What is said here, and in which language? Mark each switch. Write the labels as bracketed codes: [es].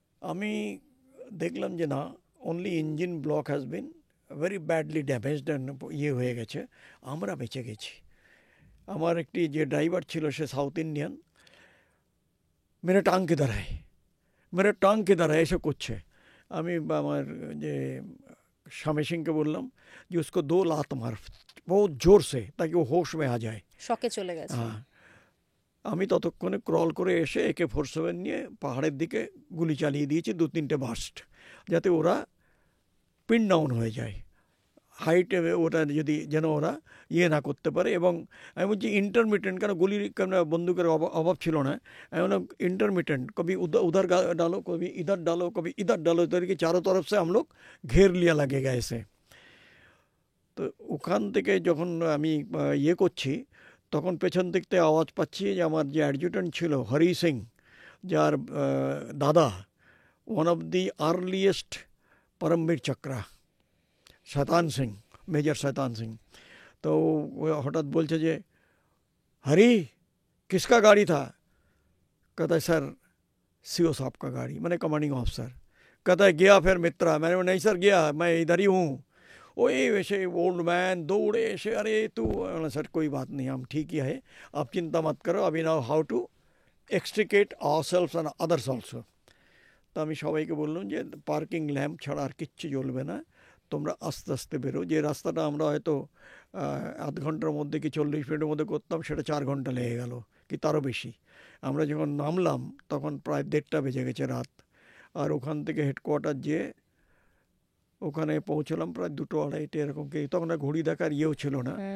[bn] আমি দেখলাম যে না, [en] only engine block has been very badly damaged, [bn] ইয়ে হয়ে গেছে। আমরা বেঁচে গেছি। আমার একটি যে ড্রাইভার ছিল সে সাউথ ইন্ডিয়ান, [hi] মেরে টাং কিধার है, मेरे टांग किधर है ऐसे कुछ है। [bn] আমি আমার যে শামে সিংকে বললাম যে [hi] उसको 2 लात मार बहुत जोर से, ताकि वो होश में आ जाए। [bn] শকে চলে গেছে। হ্যাঁ, আমি ততক্ষণে ক্রল করে এসে AK-47 নিয়ে পাহাড়ের দিকে গুলি চালিয়ে দিয়েছি 2-3টে বাস্ট, যাতে ওরা পিন ডাউন হয়ে যায়, হাইটে ওটা যদি যেন ওরা ইয়ে না করতে পারে। এবং আমি বলছি ইন্টারমিটেন্ট, কেন গুলির কেন বন্দুকের অভাব ছিল না। আমি বললাম [hi] इंटरमिटेंट, कभी उधर डालो, कभी इधर डालो, कभी इधर डालो, तरीके चारों तरफ से हम लोग घेर लिया लगेगा ऐसे। [bn] তো ওখান থেকে যখন আমি ইয়ে করছি, তখন পেছন দিক থেকে আওয়াজ পাচ্ছি যে আমার যে অ্যাডজুটেন্ট ছিল হরি সিং, যার দাদা [en] one of the earliest [hi] Paramvir chakra Shaitan Singh, major Shaitan Singh. तो वो हठात बोलते जे हरी किसका गाड़ी था? कहता है सर सीओ साहब का गाड़ी, मैंने कमांडिंग ऑफिसर। कहता है गया फिर मित्रा? मैंने नहीं सर गया, मैं इधर ही हूँ। वही वैसे ओल्ड मैन दौड़े ऐसे, अरे तू? सर कोई बात नहीं, हम ठीक ही है, आप चिंता मत करो, अभी [en] Now how to extricate ourselves and others also. [bn] তো আমি সবাইকে বললাম যে পার্কিং ল্যাম্প ছাড়া আর কিচ্ছু জ্বলবে না, তোমরা আস্তে আস্তে বেরো। যে রাস্তাটা আমরা হয়তো আধ ঘন্টার মধ্যে কি 40 মিনিটের মধ্যে করতাম, সেটা 4 ঘন্টা লেগে গেল কি তারও বেশি। আমরা যখন নামলাম তখন প্রায় 1:30 বেজে গেছে রাত। আর ওখান থেকে হেডকোয়ার্টার যেয়ে ওখানে পৌঁছলাম প্রায় 2-2:30 এরকম, কি তখন ঘড়ি দেখার ইয়েও ছিল না।